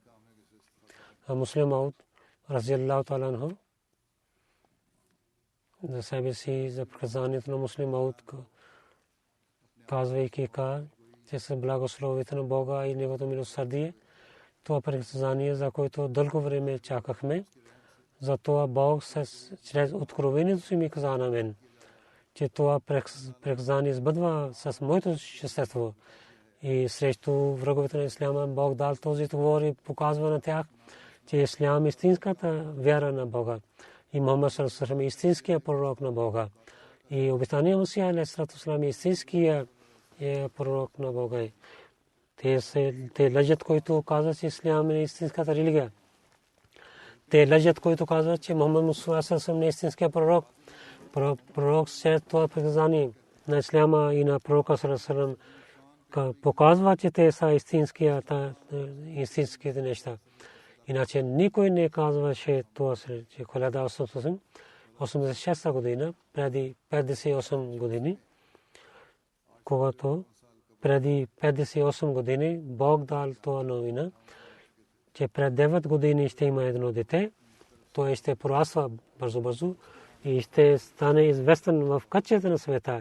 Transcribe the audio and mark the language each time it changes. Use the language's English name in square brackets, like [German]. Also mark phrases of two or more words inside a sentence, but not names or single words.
[Bulgarian] А Муслим Мауд, [Arabic] رضي الله تعالى عنه, [Bulgarian] за себе си, за предсказанието на Муслим Мауд, казвайки, че с благословието на Бога и неговото милосърдие, това предсказание, за което дълго време чакахме, затова Бог чрез откровението си ми каза на мен, че това предсказание сбъдва с моето същество. И срещу враговете на исляма Бог дал този отговор и показва на тях, че ислям е истинската вяра на Бога. И Мухаммад [Arabic] صلى الله عليه وسلم [Bulgarian] е истинския пророк на Бога. И обещания Месия [Arabic] عليه السلام [Bulgarian] е истинския пророк на Бога. Те лъжат, които казват, че ислям е истинската религия. Те лъжат, които казват, че Мухаммад Мустафа не е истинския пророк. Пророк след това предсказание на исляма и на пророка [Arabic] صلى الله عليه وسلم [Bulgarian] показва, че те са истинските неща. Иначе никой не казваше това, че 1986 година, преди 58 години, когато преди 58 години Бог дал това новина, че пред 9 години ще има едно дете, той ще пораства бързо и ще стане известен в кътчета на света.